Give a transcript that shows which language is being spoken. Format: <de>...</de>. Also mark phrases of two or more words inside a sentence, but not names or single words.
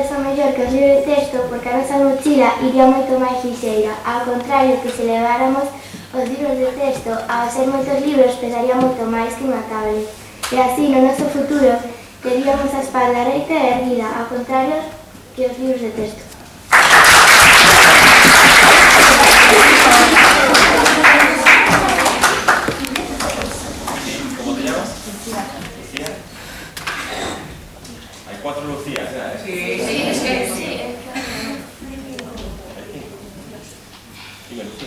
<gl>mellor que os libros de texto porque a nosa mochila iría moito máis lixeira, ao contrario que se leváramos os libros de texto, ao ser moitos libros pesaría moito máis que unha tablet. E así, no noso futuro, teríamos a espalda reita e erguida, ao contrario que os libros de texto.</gl> <es>¿Cómo te llamas? Lucía. Hay 4 Lucías ya, ¿eh? Sí, es que sí. Dime, Lucía.</es>